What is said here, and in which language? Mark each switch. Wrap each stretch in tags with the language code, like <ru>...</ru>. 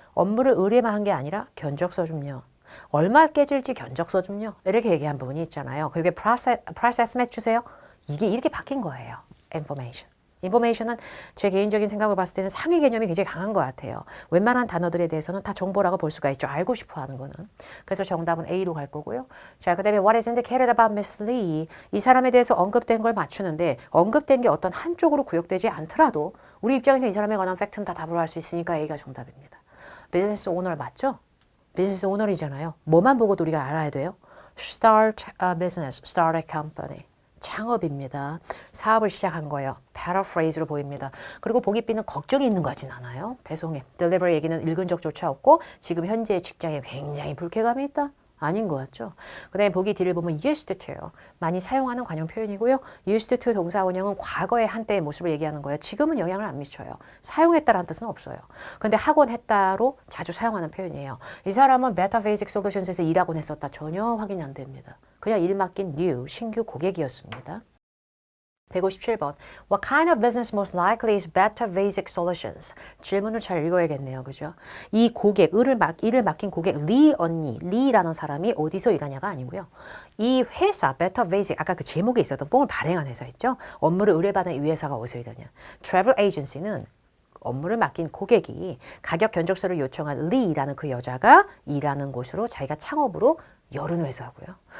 <ko>업무를 의뢰만 한 게 아니라 견적서 좀요. 얼마 깨질지 견적서 좀요. 이렇게 얘기한 부분이 있잖아요. 그게</ko> <en>price estimate</en> <ko>주세요. 이게 이렇게 바뀐 거예요.</ko> <en>information.</en> <ko>인포메이션은 제 개인적인 생각을 봤을 때는 상위 개념이 굉장히 강한 것 같아요. 웬만한 단어들에 대해서는 다 정보라고 볼 수가 있죠. 알고 싶어 하는 거는. 그래서 정답은 A로 갈 거고요.</ko> <en>자, 그 다음에 what is indicated about Miss Lee.</en> <ko>이 사람에 대해서 언급된 걸 맞추는데 언급된 게 어떤 한쪽으로 구역되지 않더라도 우리 입장에서 이 사람에 관한 팩트는 다 답으로 할 수 있으니까 A가 정답입니다. 비즈니스 오너 맞죠? 비즈니스 오너이잖아요. 뭐만 보고도 우리가 알아야 돼요?</ko> <en>Start a business, start a company.</en> <ko>창업입니다. 사업을 시작한 거예요. paraphrase로 보입니다. 그리고 보기 B는 걱정이 있는 거 같진 않아요. 배송에. delivery 얘기는 읽은 적조차 없고 지금 현재 직장에 굉장히 불쾌감이 있다. 아닌 것 같죠. 그 다음에 보기 D를 보면 used to예요. 많이 사용하는 관용 표현이고요. used to 동사 원형은 과거의 한때의 모습을 얘기하는 거예요. 지금은 영향을 안 미쳐요. 사용했다라는 뜻은 없어요. 근데 하곤 했다로 자주 사용하는 표현이에요. 이 사람은 Beta Basic Solutions에서 일하곤 했었다. 전혀 확인이 안 됩니다. 그냥 일 맡긴 new, 신규 고객이었습니다. 157번.</ko> <en>What kind of business most likely is Beta Basic Solutions?</en> <ko>질문을 잘 읽어야겠네요. 그죠? 이 고객, 일을 맡긴 고객, 리 언니, 리라는 사람이 어디서 일하냐가 아니고요. 이 회사, Beta Basic, 아까 그 제목에 있었던 뽕을 발행한 회사 있죠? 업무를 의뢰받은 이 회사가 어디서 일하냐. Travel Agency는 업무를 맡긴 고객이 가격 견적서를 요청한 리라는 그 여자가 일하는 곳으로 자기가 창업으로 열은 회사고요.</ko>